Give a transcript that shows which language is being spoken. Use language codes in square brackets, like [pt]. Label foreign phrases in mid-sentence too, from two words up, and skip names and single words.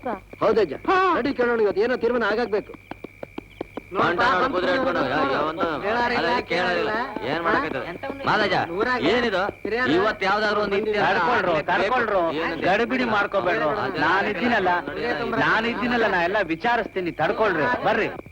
[kn] ಹೌದಜ್ಜ, ನಡಿ ಕೇಳೋಣ. ಇವತ್ತು ಏನೋ ತೀರ್ಮಾನ ಆಗಾಗ್ಬೇಕು. ಏನಿದು ಇವತ್ತು ಯಾವ್ದಾದ್ರು ಕರ್ಕೊಳ್ರು, ಗಡಿಬಿಡಿ ಮಾಡ್ಕೋಬೇಡ್ರು. ನಾನಿದ್ದೀನಲ್ಲ, ನಾ ಎಲ್ಲ ವಿಚಾರಿಸ್ತೀನಿ. ತಡ್ಕೊಳ್ರಿ, ಬರ್ರಿ.